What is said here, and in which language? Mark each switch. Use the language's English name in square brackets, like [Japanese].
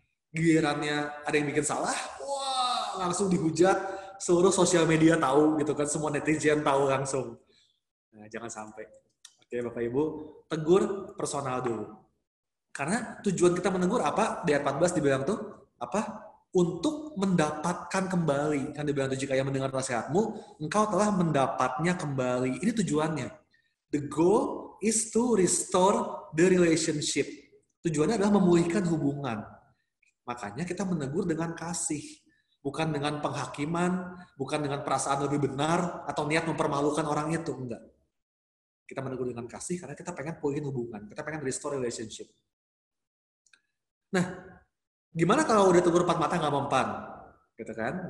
[Indonesian] Gilirannya ada yang bikin salah, wah langsung dihujat, seluruh sosial media tahu gitu kan, semua netizen tahu langsung. Nah, jangan sampai. Oke, Bapak Ibu, tegur personal dulu. Karena tujuan kita menegur apa? Di ayat 14 dibilang tuh, apa? Untuk mendapatkan kembali. Kan dibilang tuh, jika yang mendengar nasihatmu, engkau telah mendapatnya kembali. Ini tujuannya. [English] The goal is to restore the relationship. [Indonesian] Tujuannya adalah memulihkan hubungan. Makanya kita menegur dengan kasih. Bukan dengan penghakiman, bukan dengan perasaan lebih benar, atau niat mempermalukan orang itu. Enggak. Kita menegur dengan kasih karena kita pengen pulihin hubungan. Kita pengen [English] restore relationship. [Indonesian] Nah, gimana kalau udah tegur 4 mata nggak mempan? Gitu kan?